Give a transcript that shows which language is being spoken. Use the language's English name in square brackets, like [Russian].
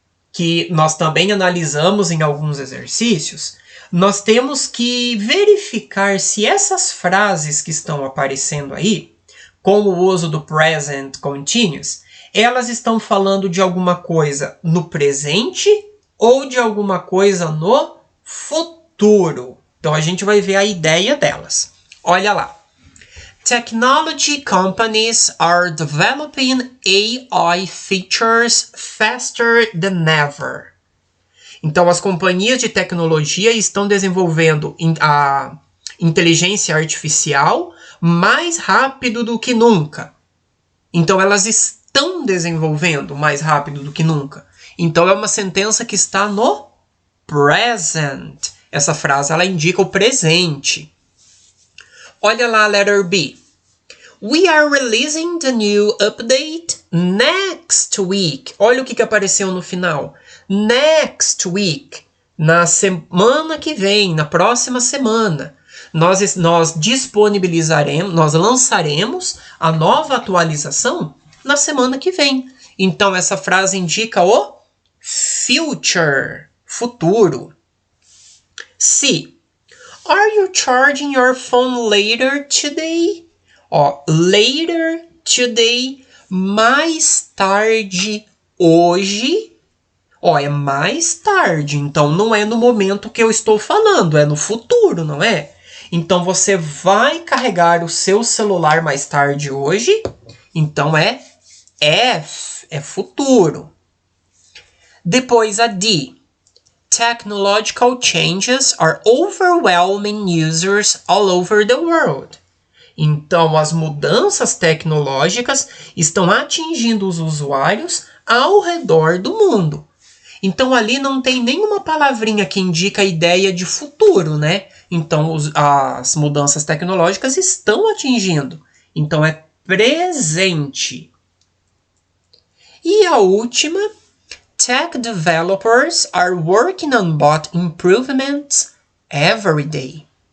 [Portuguese] que nós também analisamos em alguns exercícios, nós temos que verificar se essas frases que estão aparecendo aí, com o uso do present continuous, elas estão falando de alguma coisa no presente ou de alguma coisa no futuro. Então a gente vai ver a ideia delas. Olha lá. [English] Technology companies are developing AI features faster than ever. [Portuguese] Então as companhias de tecnologia estão desenvolvendo a inteligência artificial mais rápido do que nunca. Então elas estão desenvolvendo mais rápido do que nunca. Então é uma sentença que está no present. Essa frase ela indica o presente. Olha lá a [English] letter B. We are releasing the new update next week. [Portuguese] Olha o que apareceu no final. [English] Next week. [Portuguese] Na semana que vem, na próxima semana. Nós disponibilizaremos, nós lançaremos a nova atualização na semana que vem. Então essa frase indica o future, futuro. C. [English] Are you charging your phone later today? [Portuguese] Ó, [English] later today, [Portuguese] mais tarde hoje. Ó, é mais tarde, então não é no momento que eu estou falando, é no futuro, não é? Então você vai carregar o seu celular mais tarde hoje, então é F, é futuro. Depois a D. [English] Technological changes are overwhelming users all over the world. [Portuguese] Então, as mudanças tecnológicas estão atingindo os usuários ao redor do mundo. Então, ali não tem nenhuma palavrinha que indica a ideia de futuro, né? Então, as mudanças tecnológicas estão atingindo. Então, é presente. E a última, [English] tech developers are working on bot improvements every day.